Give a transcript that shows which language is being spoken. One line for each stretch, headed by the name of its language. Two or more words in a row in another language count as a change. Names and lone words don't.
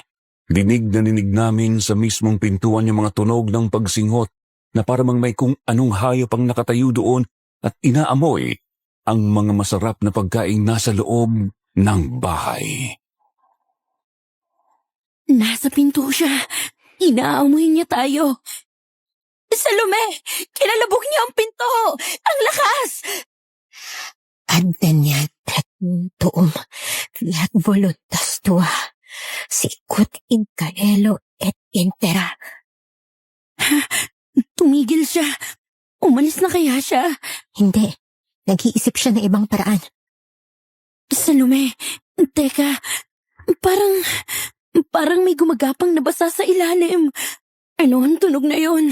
Filipino: Dinig na dinig namin sa mismong pintuan yung mga tunog ng pagsinghot na paramang may kung anong hayop ang nakatayo doon at inaamoy ang mga masarap na pagkain nasa loob ng bahay. Nasa pinto siya. Inaamoy niya tayo. Salome! Kinalabog niya ang pinto! Ang lakas!
Latin: Adveniat tuum, fiat voluntas tua, sicut in caelo et in terra.
Filipino: Tumigil siya. Umalis na kaya siya? Hindi. Nag-iisip siya ng ibang paraan. Salome, teka, parang may gumagapang na basa sa ilalim. Ano ang tunog na yon?